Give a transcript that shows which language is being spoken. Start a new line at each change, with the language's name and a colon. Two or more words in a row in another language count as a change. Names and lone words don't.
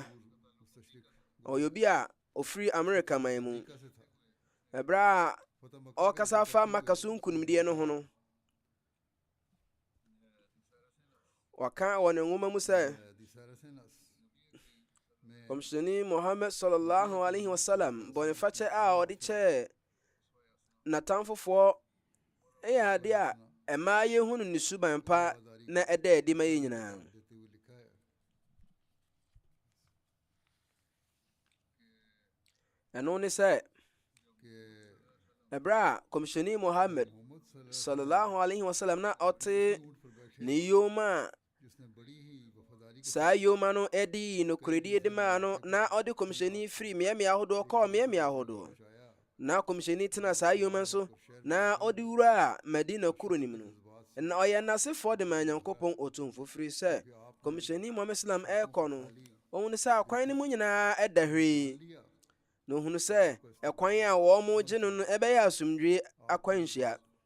Akan: ɔyɛ obi a ofiri Amerika man mu. ɛberɛ a ɔkasa fa Maka so nkonimdeɛ no ho no, waka wɔ ne nwoma mu sɛ kɔmhyɛni Muhammad
Arabic: صلى الله عليه وسلم
Akan: bɔnefakyɛ a ɔde kyɛɛ n'atamfofoɔ ɛyɛ adeɛ a ɛmaa yɛhunu ne suban pa na ɛda adi ma yɛ nyinaa. ɛno ne sɛ ɛberɛ a kɔmhyɛni Muhammad
Arabic: صلى الله عليه وسلم
Akan: na ɔte ne yom a saa yoma no ɛde nokoredie de maa no, na ɔde kɔmhyɛni firi mmeammea ahodoɔ kɔɔ mmeammea ahodoɔ, na kɔmhyɛni tena saa yoma nso na ɔde wura Madina kuro nim no, na ɔyɛ n'asefoɔ de ma Nyankopɔn Otumfo firi sɛ kɔmhyɛni Muhammad sallam ɛrekɔ no, ɔhunu sɛ akwan no mu nyinaa ɛda hwee, na ɔhunu sɛ ɛkwan a wɔn mo gye no no ɛbɛyɛ asomdwie akwanhyia.